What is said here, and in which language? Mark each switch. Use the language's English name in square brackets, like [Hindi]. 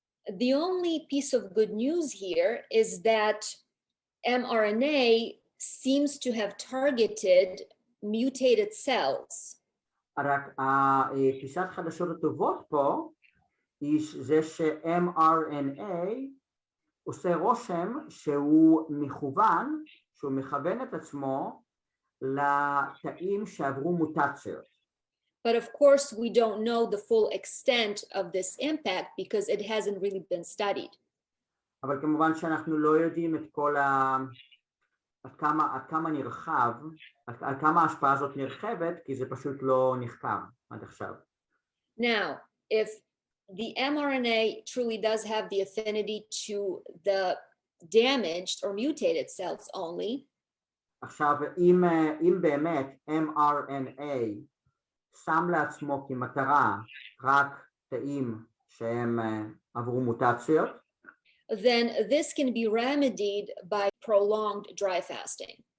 [English] The only piece of good news here is that mRNA seems to have targeted mutated cells. [Hebrew] רק הפיסת חדשות הטובות פה היא זה ש-mRNA עושה רושם שהוא מכוון, שהוא מכוון את עצמו לתאים שעברו מוטציות. [English] But of course, we don't know the full extent of this impact because it hasn't really been studied. [Hebrew] אבל כמובן שאנחנו לא יודעים את כל עד כמה נרחב, עד כמה ההשפעה הזאת נרחבת, כי זה פשוט לא נחקר עד עכשיו. [English] Now, if the mRNA truly does have the affinity to the damaged or mutated cells only, [Hebrew] עכשיו, אם באמת mRNA שם לעצמו כמטרה רק תאים שהם עברו מוטציות, [English] then this can be remedied by prolonged dry fasting.